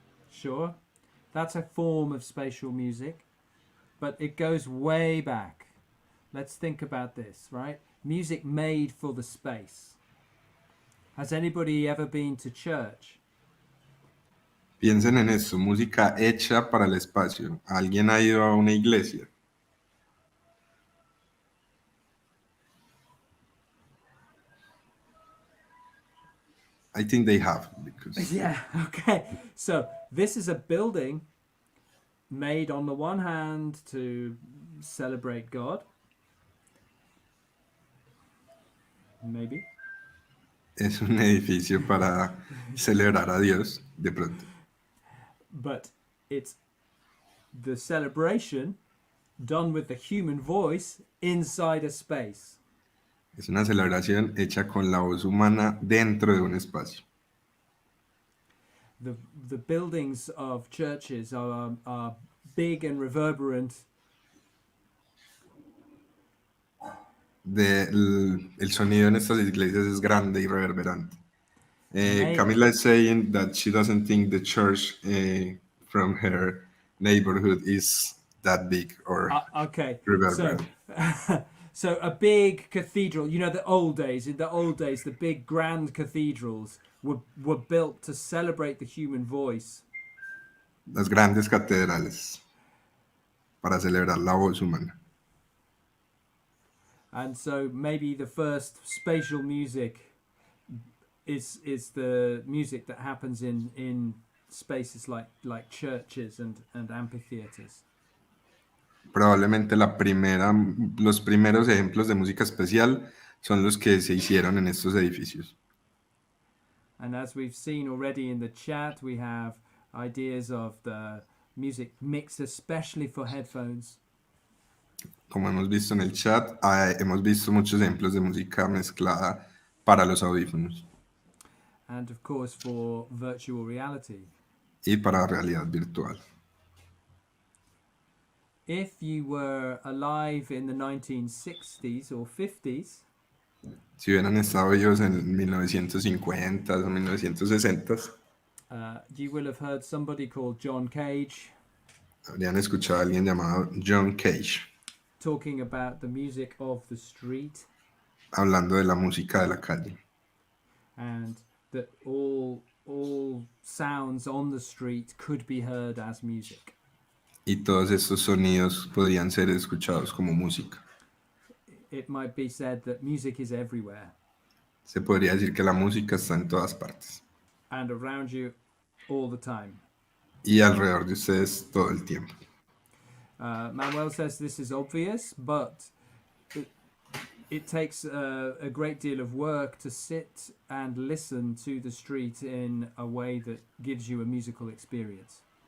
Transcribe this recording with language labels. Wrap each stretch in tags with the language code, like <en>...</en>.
<en>Sure, that's a form of spatial music, but it goes way back. Let's think about this, right? Music made for the space. Has anybody ever been to church?</en> <es>Piensen en esto, música hecha para el espacio. ¿Alguien ha ido a una iglesia?</es> <en>I think they have. Because... Yeah, okay. So this is a building made on the one hand to celebrate God. Maybe.</en> <es>Es un edificio para celebrar a Dios, de pronto.</es> <en>But it's the celebration done with the human voice inside a space.</en> <es>Es una celebración hecha con la voz humana dentro de un espacio.</es> <en>The buildings of churches are big and reverberant.</en> <es>El sonido en estas iglesias es grande y reverberante.</es> <en>Camila is saying that she doesn't think the church from her neighborhood is that big or okay. reverberant. So a big cathedral, you know, in the old days, the big grand cathedrals were built to celebrate the human voice.</en> <es>Las grandes catedrales para celebrar la voz humana.</es> <en>And so maybe the first spatial music is the music that happens in spaces like churches and amphitheaters.</en> <es>Probablemente los primeros ejemplos de música especial son los que se hicieron en estos edificios.</es> <en>And as we've seen already in the chat, we have ideas of the music mixed especially for headphones.</en> <es>Como hemos visto en el chat, hemos visto muchos ejemplos de música mezclada para los audífonos.</es> <en>And of course for virtual reality.</en> <es>Y para realidad virtual.</es> <en>If you were alive in the 1960s or 50s,</en> <es>si hubieran estado ellos en 1950 o 1960,</es> <en>you will have heard somebody called John Cage.</en> <es>Habrían escuchado a alguien llamado John Cage.</es> <en>Talking about the music of the street.</en> <es>Hablando de la música de la calle.</es> <en>And that all sounds on the street could be heard as music.</en> <es>Y todos estos sonidos podrían ser escuchados como música.</es> <en>It might be said that music is everywhere.</en> <es>Se podría decir que la música está en todas partes.</es> <en>And around you all the time.</en> <es>Y alrededor de ustedes todo el tiempo.</es> <en>Manuel says this is obvious, but it takes a great deal of work to sit and listen to the street in a way that gives you a musical experience.</en>